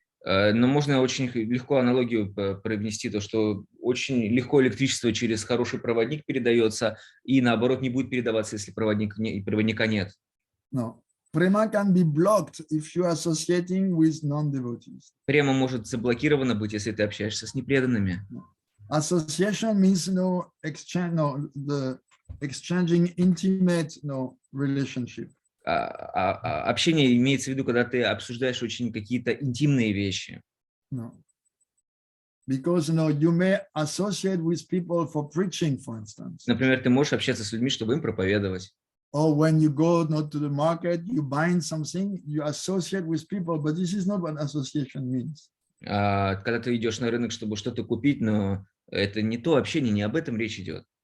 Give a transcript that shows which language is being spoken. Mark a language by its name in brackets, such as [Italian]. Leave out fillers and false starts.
[Russian] Но можно очень легко аналогию провести, то, что очень легко электричество через хороший проводник передается, и наоборот не будет передаваться, если проводника нет. No. [English] Prema can be blocked if you are associating with non-devotees. [Russian] Према может заблокирована быть, если ты общаешься с непреданными. [English] Association means the exchanging intimate relationship. [Russian] Общение имеется в виду, когда ты обсуждаешь очень какие-то интимные вещи. No. [English] Because you may associate with people for preaching, for instance. [Russian] Например, ты можешь общаться с людьми, чтобы им проповедовать. [English] Or when you go to the market, you buying something, you associate with people, but this is not what association means. [Russian] Когда ты идешь на рынок, чтобы что-то купить, но это не то общение, не об этом речь идет.